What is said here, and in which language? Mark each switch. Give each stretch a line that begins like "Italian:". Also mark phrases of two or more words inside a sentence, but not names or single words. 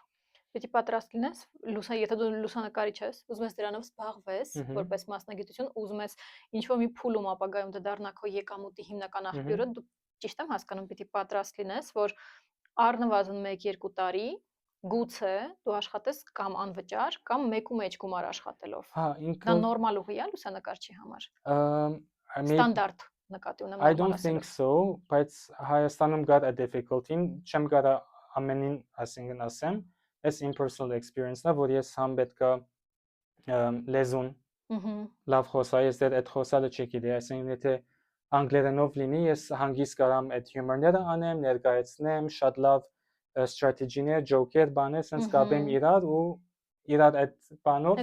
Armenian: Պիտի պատրաստ լինես, եթե դու լուսանկարիչ ես, ուզում ես դրանով զբաղվես, որպես մասնագիտություն, ուզում ես ինչ-որ մի փուլում ապագայում դառնա քո եկամուտի հիմնական աղբյուրը, դու ճիշտ եմ հասկանում, պիտի պատրաստ լինես, որ առնվազն 1-2 տարի գուցե դու աշխատես կամ անվճար, կամ մեկու մեջ գումար աշխատելով։ Դա նորմալ ուղի է լուսանկարչի համար։ Ստանդարտ նկատի ունեմ
English: I don't think so,
Armenian: բայց Հայաստանում կար
English: a difficulty-
Armenian: ին, չեմ կարա ամենին ասինքն ասեմ, այս
English: impersonal experience-
Armenian: ն է, որ ես համ պետքա լեզուն լավ խոսա, ես այդ խոսալը չգիտեի, այսինքն եթե անգլերենով լինի, ես հանգիստ կարամ այդ հյումորները անեմ, ներկայացնեմ, շատ լավ strategy-ներ, joke-եր, բաներ, sense կապեմ իրար ու իրար այդ բանով